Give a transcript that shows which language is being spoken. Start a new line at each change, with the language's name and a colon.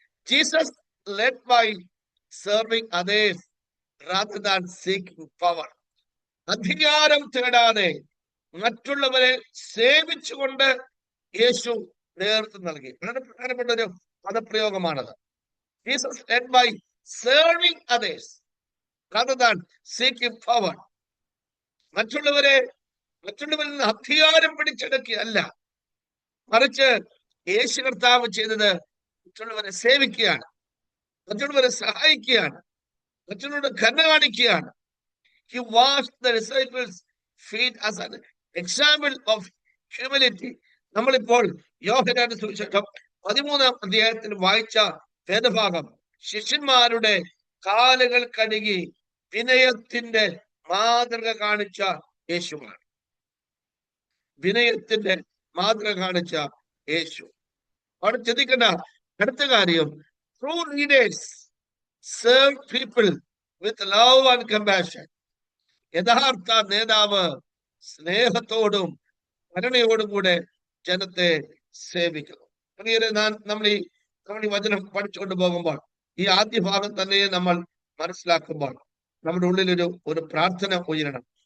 English: Jesus led by serving others rather than seeking power.
Malayalam: അധികാരം തേടാതെ മറ്റുള്ളവരെ സേവിച്ചുകൊണ്ട് യേശു നേതൃത്വം നൽകി. വളരെ പ്രധാനപ്പെട്ട ഒരു പദപ്രയോഗമാണത്.
English: Jesus led by serving others rather than seeking power.
Malayalam: മറ്റുള്ളവരിൽ നിന്ന് അധികാരം പിടിച്ചെടുക്കുകയല്ല, മറിച്ച് യേശു കർത്താവ് ചെയ്തത് മറ്റുള്ളവരെ സേവിക്കുകയാണ്, മറ്റുള്ളവരെ സഹായിക്കുകയാണ്, മറ്റുള്ളവരുടെ ഘന കാണിക്കുകയാണ്.
English: He washed the disciples' feet as an example of humility.
Malayalam: നമ്മളിപ്പോൾ യോഹന്നാന്റെ സുവിശേഷം 13-ാം അധ്യായത്തിൽ വായിച്ച വേദഭാഗം ശിഷ്യന്മാരുടെ കാലുകൾ കഴുകി വിനയത്തിന്റെ മാതൃക കാണിച്ച യേശുവാണ്. വിനയത്തിന്റെ മാതൃക കാണിച്ച യേശു. അവിടെ ചിന്തിക്കണ്ട, അടുത്ത കാര്യം,
English: True leaders serve people with love and compassion.
Malayalam: യഥാർത്ഥ നേതാവ് സ്നേഹത്തോടും കരുണയോടും കൂടെ ജനത്തെ സേവിക്കുന്നു. പ്രിയരെ, നമ്മൾ ഈ വചനം പഠിച്ചുകൊണ്ട് പോകുമ്പോൾ, ഈ ആദ്യ ഭാഗം തന്നെ നമ്മൾ മനസ്സിലാക്കുമ്പോൾ നമ്മുടെ ഉള്ളിൽ ഒരു പ്രാർത്ഥന ഉയരണം.